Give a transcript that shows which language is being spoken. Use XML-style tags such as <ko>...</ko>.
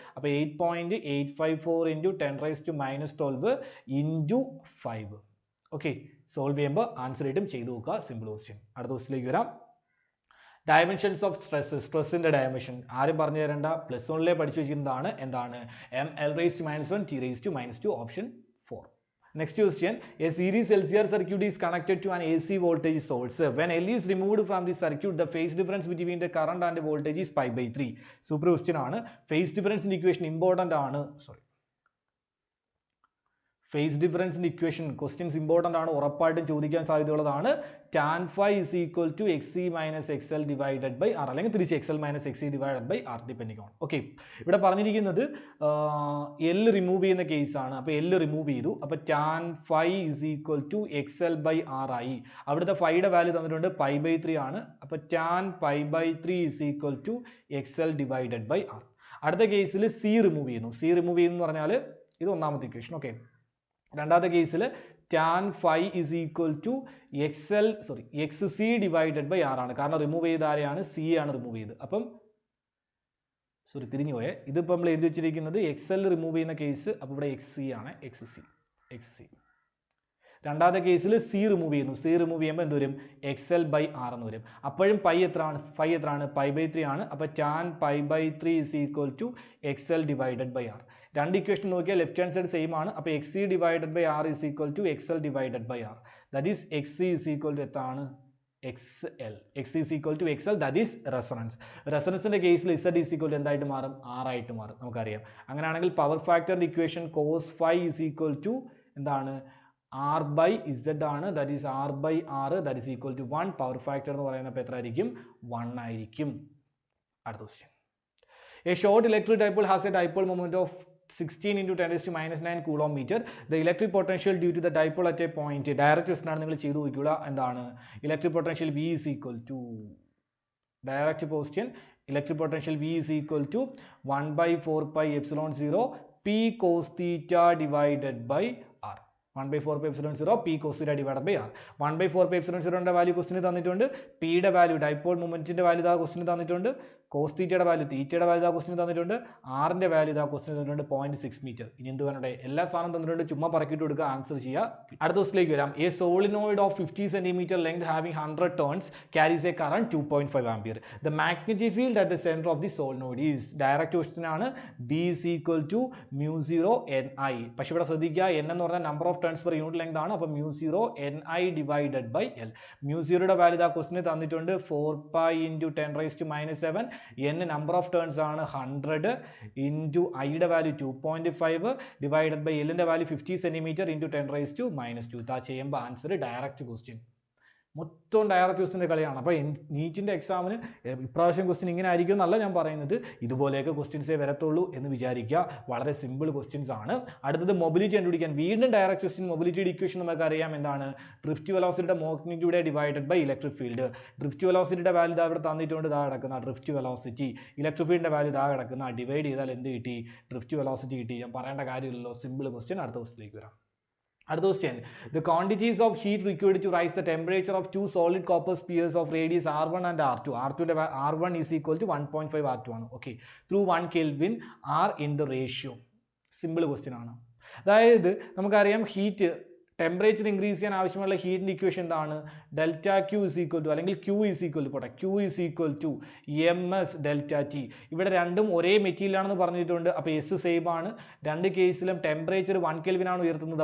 <ml>അപ്പോൾ 8.854 into 10⁻⁻12 into 5. Okay, solve ചെയ്യുമ്പോൾ answer ആയിട്ടും ചെയ്തു നോക്കുക. Simple question. അടുത്ത ക്വസ്റ്റിലേക്ക് വരാം. ഡയമെൻഷൻസ് ഓഫ് സ്ട്രെസ്, സ്ട്രെസ്സിൻ്റെ ഡയമെൻഷൻ ആരും പറഞ്ഞു തരേണ്ട, പ്ലസ് 1 പഠിച്ചു വെച്ചിരുന്നതാണ്. എന്താണ്, ml⁻⁻1 t⁻², option 4.</ml> <en>Next question, a series LCR circuit is connected to an AC voltage source. When L is removed from the circuit, the phase difference between the current and the voltage is pi/3. Super question ആണ്. Phase difference equation important ആണ്. Sorry, phase difference equation questions important ആണ്,</en> <ml>ഉറപ്പായിട്ടും ചോദിക്കാൻ സാധ്യതയുള്ളതാണ്.</ml> <en>tan phi is equal to xc minus xl divided by r,</en> <ml>അല്ലെങ്കിൽ തിരിച്ച്</ml> <en>xl minus xc divided by r depending on.</en> <ml>Okay, ഇവിടെ പറഞ്ഞിരിക്കുന്നത് L remove ചെയ്യുന്ന കേസാണ്.</ml> <en>അപ്പോൾ L remove ചെയ്തു, അപ്പോൾ tan phi is equal to xl by r ആയി.</en> <ml>അവിടുത്തെ ഫൈയുടെ വാല്യൂ തന്നിട്ടുണ്ട് pi/3 ആണ്.</ml> <en>അപ്പോൾ tan pi/3 is equal to xl divided by r.</en> <ml>അടുത്ത കേസിൽ C റിമൂവ് ചെയ്യുന്നു. C റിമൂവ് ചെയ്യുന്നു എന്ന് പറഞ്ഞാൽ ഇത് ഒന്നാമത്തെ ഇക്വേഷൻ.</ml> <en>okay,</en> <ml>രണ്ടാമത്തെ കേസിൽ</ml> <en>tan phi is equal to xc divided by r ആണ്.</en> <ml>കാരണം റിമൂവ് ചെയ്ത ആരെയാണ്, C ആണ് റിമൂവ് ചെയ്ത്. അപ്പം സോറി തിരിഞ്ഞു പോയേ, ഇതിപ്പോൾ നമ്മൾ എഴുതി വെച്ചിരിക്കുന്നത് XL റിമൂവ് ചെയ്യുന്ന കേസ്, അപ്പോൾ ഇവിടെ XC ആണ്, XC. രണ്ടാമത്തെ കേസിൽ C റിമൂവ് ചെയ്യുന്നു. C റിമൂവ് ചെയ്യുമ്പോൾ എന്ത് വരും, XL by r എന്ന് വരും. അപ്പോഴും പൈ എത്രയാണ്, pi/3 ആണ്.</ml> <en>അപ്പോൾ tan pi/3 is equal to XL divided by r. രണ്ട് equation നോക്കിയാൽ left hand side same ആണ്. അപ്പോൾ XC divided by r is equal to XL divided by r. That is XC is equal to എത്താണ്, XL. XC is equal to XL, that is resonance.</en> <ml>റെസൊണൻസിൻ്റെ കേസിൽ</ml> <en>Z is equal to</en> <ml>എന്തായിട്ട് മാറും, R ആയിട്ട് മാറും, നമുക്കറിയാം. അങ്ങനെയാണെങ്കിൽ power ഫാക്ടറിൻ്റെ equation</ml> <en>cos phi is equal to</en> <ml>എന്താണ്, R by Z ആണ്.</ml> <en>That is R by R, that is equal to 1.</en> <ml>Power factor എന്ന് പറയുന്നത് എത്ര ആയിരിക്കും, 1 ആയിരിക്കും.</ml> <en>അടുത്ത question, a short electric dipole has a dipole moment of 16 into 10⁻⁹ coulomb metre. The electric potential due to the dipole at a point.</en> <ml>Direct question ആണ്, നിങ്ങൾ ചെയ്തു നോക്കുക.</ml> <en>എന്താണ്, electric potential V is equal to, direct question, electric potential V is equal to 1/4πε0 P cos theta divided by R. 1/4πε0 P cos theta divided by R.</en> <ml>1/4πε0ന്റെ value ക്വസ്റ്റിന് തന്നിട്ടുണ്ട്, പിയുടെ value dipole മൊമെന്റിന്റെ value ഇതാ ക്വസ്റ്റിന് തന്നിട്ടുണ്ട്, cos തീറ്റയുടെ value തീറ്റയുടെ value ഇതാ ക്വസ്റ്റിന് തന്നിട്ടുണ്ട്, ആറിന്റെ value ഇതാ ക്വസ്റ്റിന് തന്നിട്ടുണ്ട് 0.6 മീറ്റർ. ഇനി എന്ത് വേണ്ടേ, എല്ലാ സാധനം തന്നിട്ടുണ്ട്, ചുമ്മാ പറക്കിയിട്ട് കൊടുക്കുക, ആൻസർ ചെയ്യുക. അടുത്ത ക്വസ്റ്റിലേക്ക് വരാം.</ml> <en>A solenoid of 50 cm length having 100 turns carries a current 2.5 ampere. The magnetic field at the centre of the solenoid is, direct question ആണ്, B is equal to μ0 Ni.</en> <ml>പക്ഷെ ഇവിടെ ശ്രദ്ധിക്കുക, N എന്ന് പറഞ്ഞാൽ number of turns per unit length ആണ്.</ml> <en>അപ്പോൾ μ0 Ni divided by L.</en> <ml>μ0യുടെ value ഇതാ ക്വസ്റ്റിന് തന്നിട്ടുണ്ട് 4π into 10⁻⁻7. N number of turns ആണ് 100 ഇൻറ്റു ഐയുടെ വാല്യൂ 2.5 ഡിവൈഡഡ് ബൈ എല്ലിൻ്റെ വാല്യൂ 50 cm ഇൻറ്റു 10⁻². ഇതാ ചെയ്യുമ്പോൾ ആൻസർ ഡയറക്റ്റ് ക്വസ്റ്റ്യൻ. മൊത്തം ഡയറക്റ്റ് ക്വസ്റ്റിൻ്റെ കളിയാണ്. അപ്പോൾ നീറ്റിൻ്റെ എക്സാമിന് ഇപ്രാവശ്യം ക്വസ്റ്റ്യൻ ഇങ്ങനെ ആയിരിക്കും എന്നല്ല ഞാൻ പറയുന്നത്, ഇതുപോലെയൊക്കെ ക്വസ്റ്റ്യൻസേ വരത്തുള്ളൂ എന്ന് വിചാരിക്കുക. വളരെ സിമ്പിൾ ക്വസ്റ്റ്യൻസ് ആണ്. അടുത്തത് മൊബിലിറ്റി കണ്ടുപിടിക്കാൻ, വീണ്ടും ഡയറക്റ്റ് ക്വസ്റ്റ്യൻ. മൊബിലിറ്റിയുടെ ഇക്വേഷൻ നമുക്കറിയാം, എന്താണ്, drift വെലോസിറ്റിയുടെ magnitude divided by electric field. Drift വെലോസിറ്റിയുടെ value ഇതാ ഇവിടെ തന്നിട്ടുണ്ട്, ഇതാ കിടക്കുന്ന ഡ്രിഫ്റ്റ് വെലോസിറ്റി. ഇലക്ട്രിക് ഫീൽഡിൻ്റെ വാല്യൂ ഇതാ കിടക്കുന്ന, ഡിവൈഡ് ചെയ്താൽ എന്ത് കിട്ടി, ഡ്രിഫ്റ്റ് വെലോസിറ്റി കിട്ടി. ഞാൻ പറയേണ്ട കാര്യമില്ലല്ലോ, സിമ്പിൾ ക്വസ്റ്റ്യൻ. അടുത്ത ക്വസ്റ്റിലേക്ക് വരാം.</ml> <en>അടുത്ത question the quantities of heat required to rise the temperature of two solid copper spheres of radius r1 and r2. r1 is equal to 1.5 r2 ആണ്. Okay, through 1 Kelvin are in the ratio.</en> <ml>Simple question ആണ്. അതായത് നമുക്കറിയാം heat temperature increase ചെയ്യാൻ ആവശ്യമുള്ള ഹീറ്റിൻ്റെ equation എന്താണ്?</ml> <en>Delta Q is equal to, അല്ലെങ്കിൽ Q is equal to പോട്ടെ, Q is equal to M S delta T.</en> <ml>ഇവിടെ രണ്ടും ഒരേ മെറ്റീരിയൽ ആണെന്ന് പറഞ്ഞിട്ടുണ്ട്. അപ്പോൾ എസ് സെയിം ആണ്. രണ്ട് കേസിലും ടെമ്പറേച്ചർ 1 Kelvin ആണ് ഉയർത്തുന്നത്.</ml>